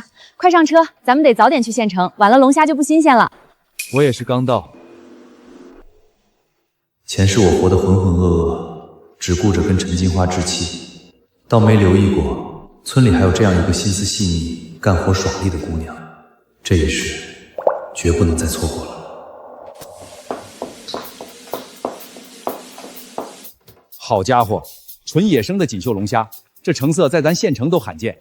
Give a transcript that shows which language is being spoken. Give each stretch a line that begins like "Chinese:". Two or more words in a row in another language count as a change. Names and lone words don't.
Chinese: 快上车，咱们得早点去县城，晚了龙蝦就不新鲜了。我也是刚到。前世我活得浑浑噩噩，只顧着跟陳金花置氣，倒沒留意過村裡還有這樣一個心思細膩、幹活爽利的姑娘。這一世絕不能再錯過了。好家伙，純野生的錦繡龍蝦，這成色在咱縣城都罕见。